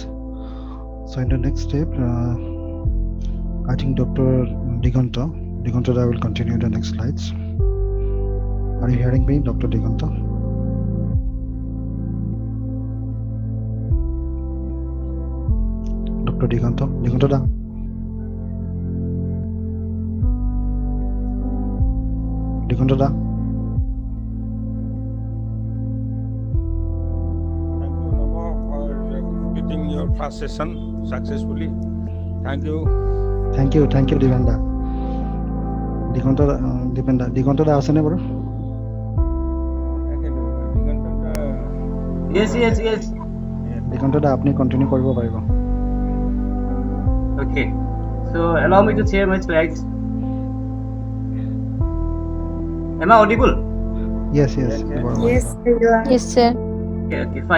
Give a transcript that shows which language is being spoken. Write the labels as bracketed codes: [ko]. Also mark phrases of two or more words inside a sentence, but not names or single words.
[en] So in the next step, I think Dr. Diganta, I will continue the next slides. Are you hearing me, Dr. Diganta? Dr. Diganta da. Diganta da. Your first session successfully. Thank you. Thank you, [as] Divanda. Diganta da আছে নে বাৰু? [en] Yes. [as] Diganta da আপুনি কন্টিনিউ কৰিব পাৰিব। [en] Okay. So allow me to share my slides. Am I audible? Yes. Yes, you are. Yes, sir. Okay, fine.